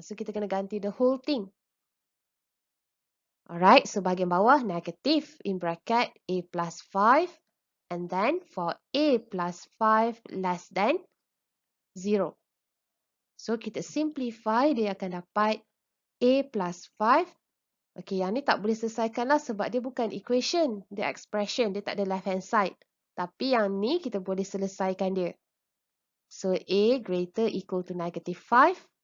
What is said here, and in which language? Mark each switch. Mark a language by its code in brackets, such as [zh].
[en] So, [ms] kita kena ganti [en] the whole thing. Alright, so [ms] bahagian bawah [en] negative in bracket A plus 5. And then for A plus 5 less than 0. [ms] So, kita simplify, dia akan dapat A plus 5. Okay, yang ni tak boleh selesaikan lah sebab dia bukan equation. Dia expression, dia tak ada left hand side. Tapi yang ni kita boleh selesaikan dia. [en] So, A greater equal to negative 5.